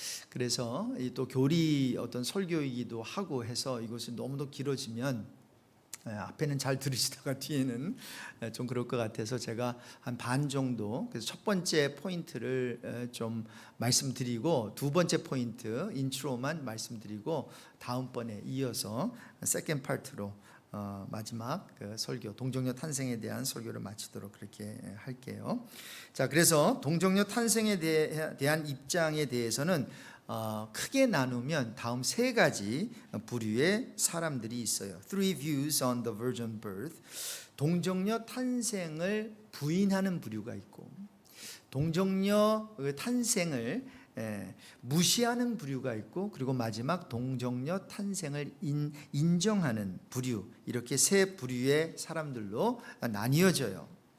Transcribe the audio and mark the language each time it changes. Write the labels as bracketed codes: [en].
[ko] 그래서 또 교리 어떤 설교이기도 하고 해서 이것이 너무도 길어지면 앞에는 잘 들으시다가 뒤에는 좀 그럴 것 같아서 제가 한 반 정도, 그래서 첫 번째 포인트를 좀 말씀드리고 두 번째 포인트 인트로만 말씀드리고 다음번에 이어서 세컨드 파트로 마지막 설교 동정녀 탄생에 대한 설교를 마치도록 그렇게 할게요. 자, 그래서 동정녀 탄생에 대한 입장에 대해서는 크게 나누면 다음 세 가지 부류의 사람들이 있어요. [en] Three views on the virgin birth. [ko] 동정녀 탄생을 부인하는 부류가 있고, 동정녀 탄생을 무시하는 부류가 있고, 그리고 마지막 동정녀 탄생을 인정하는 부류, 이렇게 세 부류의 사람들로 나뉘어져요.